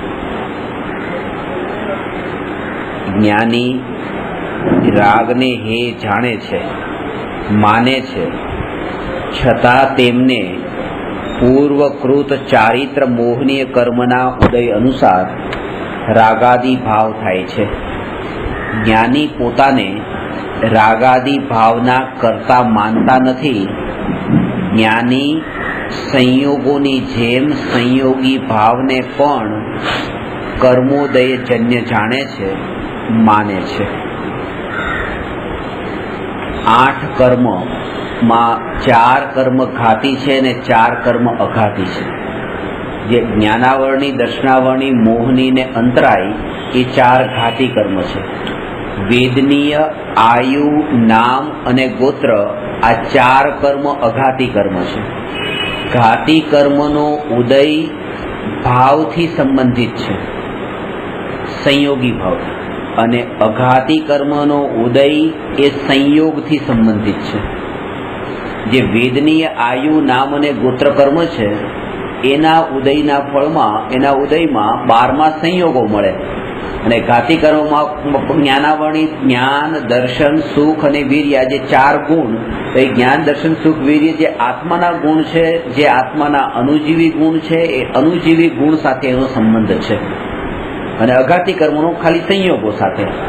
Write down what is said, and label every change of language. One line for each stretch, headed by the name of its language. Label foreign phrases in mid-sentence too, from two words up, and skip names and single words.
Gujarati: જ્ઞાની રાગને હેય જાણે છે, માને છે, છતા તેમને પૂર્વકૃત ચારિત્ર મોહનીય કર્મના ઉદય અનુસાર રાગાદિ ભાવ થાય છે। જ્ઞાની પોતાને રાગાદિ ભાવના કરતા માનતા નથી। જ્ઞાની સંયોગોની જેમ સંયોગી ભાવને પણ કર્મોદય જન્ય જાણે છે, માને છે। 8 કર્મ માં 4 કર્મ ઘાતી છે ને 4 કર્મ અઘાતી છે। જે જ્ઞાનાવરણી, દર્શનાવરણી, મોહની ને અંતરાઈ યે 4 ઘાતી કર્મ છે। વેદનીય, આયુ, નામ અને ગોત્ર આ 4 કર્મ અઘાતી કર્મ છે। ઘાતી કર્મનો ઉદય ભાવથી સંબંધિત છે, સંયોગી ભાવ, અને અઘાતી કર્મનો ઉદય એ સંયોગથી સંબંધિત છે। જે વેદનીય, આયુ, નામ અને ગોત્ર કર્મ છે એના ઉદયના ફળમાં, એના ઉદયમાં 12 સંયોગો મળે। અને ઘાતી કર્મમાં જ્ઞાનાવરણી, જ્ઞાન, દર્શન, સુખ અને વીર્ય, જે 4 ગુણ, તો એ જ્ઞાન, દર્શન, સુખ, વીર્ય જે આત્માના ગુણ છે, જે આત્માના અનુજીવી ગુણ છે, એ અનુજીવી ગુણ સાથે એનો સંબંધ છે। અને અઘાતી કર્મનો ખાલી સંયોગો સાથે।